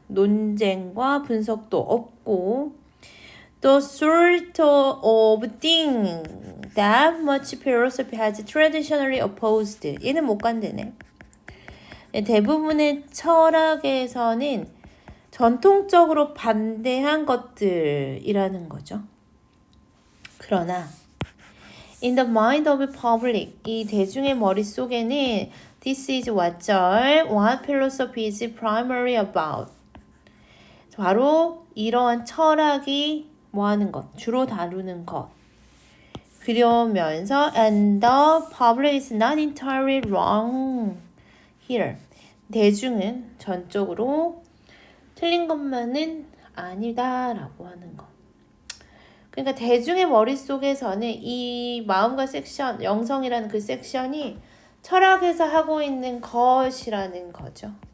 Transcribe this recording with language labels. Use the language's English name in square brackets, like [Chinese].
[Korean] 논쟁과 분석도 없고 [English] the sort of thing that much philosophy has traditionally opposed. [Korean] 얘는 못 간대네. 대부분의 철학에서는 전통적으로 반대한 것들이라는 거죠. 그러나 [English] in the mind of public, [Korean] 이 대중의 머릿속에는 [English] this is what philosophy is primarily about. [Korean] 바로 이러한 철학이 뭐 하는 것, 주로 다루는 것. 그러면서 [English] and the public is not entirely wrong here. [Korean] 대중은 전적으로 틀린 것만은 아니다라고 하는 것. 그러니까 대중의 머릿속에서는 이 마음과 섹션, 영성이라는 그 섹션이 철학에서 하고 있는 것이라는 거죠.